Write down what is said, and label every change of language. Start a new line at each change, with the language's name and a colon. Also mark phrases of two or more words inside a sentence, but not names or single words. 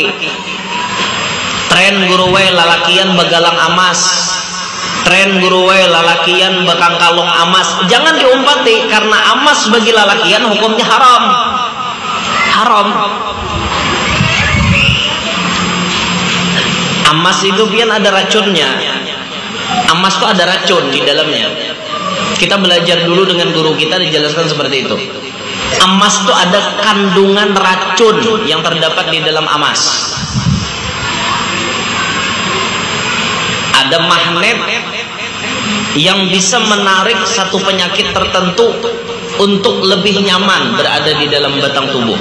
Banjar: Tren guruwe lalakian begalang amas, tren guruwe lalakian bekang kalung amas, jangan diumpati karena amas bagi lalakian hukumnya haram. Haram. Amas itu pian ada racunnya.
Indonesian: Amas itu ada racun di dalamnya. Kita belajar dulu dengan guru kita, dijelaskan seperti itu. Emas itu ada kandungan racun yang terdapat di dalam emas. Ada magnet yang bisa menarik satu penyakit tertentu untuk lebih nyaman berada di dalam batang tubuh.